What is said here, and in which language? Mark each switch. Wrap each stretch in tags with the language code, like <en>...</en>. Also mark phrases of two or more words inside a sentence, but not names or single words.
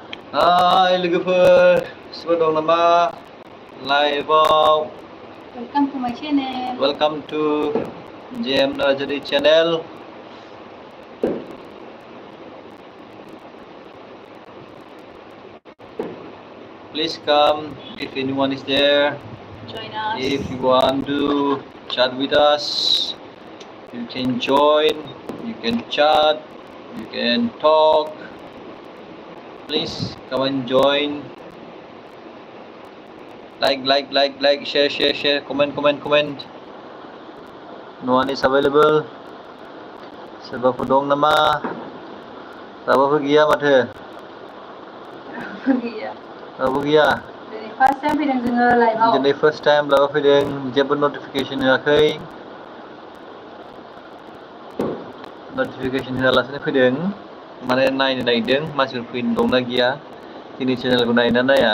<brx>Hai लोगोफोर सोरबा दं नामा लाइभआव?</brx> <en>Welcome to my channel. Welcome to JM Nazari channel. Please come if anyone is there. Join us. If you want to chat with us, you can join, you can chat, you can talk. Please come and join. Like, share, comment. No one is available.</en> <brx>Soरबाफोर दं नामा? रावबो गैया माथो? गैया. रावबो गैया? दिनै</brx> <en>first time</en> <brx>फैदों जोङो लाइभआव. दिनै</brx> <en>first time</en> <brx>लाइभआव फैदों, जेबो नटिफिकेसन होआखै. नटिफिकेसन होआलासिनो फैदों, माने नायनो नागिरदों मानसिफोर फैनो दंना गैया, जोंनि चेनेलखौ नायोना नाया.</brx>